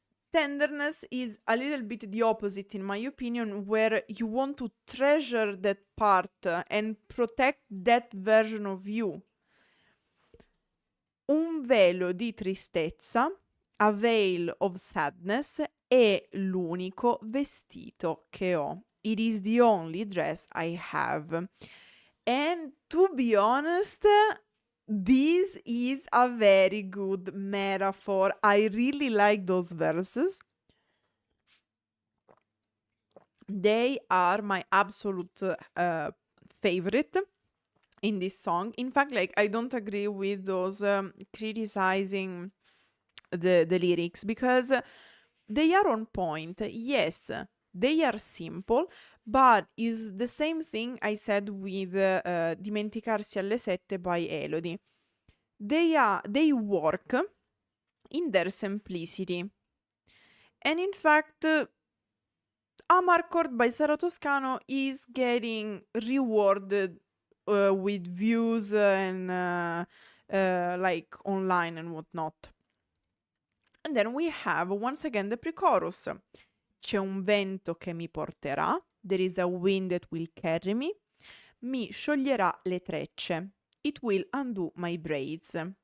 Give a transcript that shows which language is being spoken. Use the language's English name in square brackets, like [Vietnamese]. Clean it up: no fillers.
[English] Tenderness is a little bit the opposite, in my opinion, where you want to treasure that part and protect that version of you. [Italian] Un velo di tristezza, [English] a veil of sadness, [Italian] è l'unico vestito che ho. [English] It is the only dress I have. And to be honest, this is a very good metaphor. I really like those verses. They are my absolute favorite in this song. In fact, like, I don't agree with those criticizing the lyrics, because they are on point. Yes, they are simple, but is the same thing I said with Dimenticarsi alle 7 by Elodie. They work in their simplicity. And in fact, Amarcord by Sara Toscano is getting rewarded with views and like online and whatnot. And then we have once again the pre-chorus. [Italian] C'è un vento che mi porterà, [English] there is a wind that will carry me, [Italian] mi scioglierà le trecce, [English] it will undo my braids.